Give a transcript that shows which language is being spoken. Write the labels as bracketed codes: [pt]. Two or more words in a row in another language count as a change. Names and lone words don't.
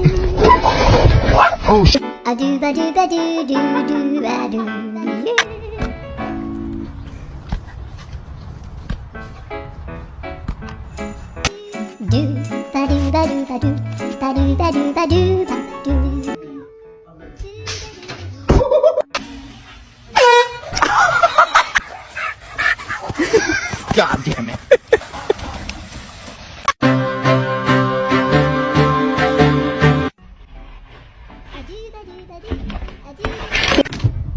[en] Oh shit. a do ba do ba do do do ba do do ba do ba do ba do ba do ba do ba do ba do God damn it. a do ba do ba do a do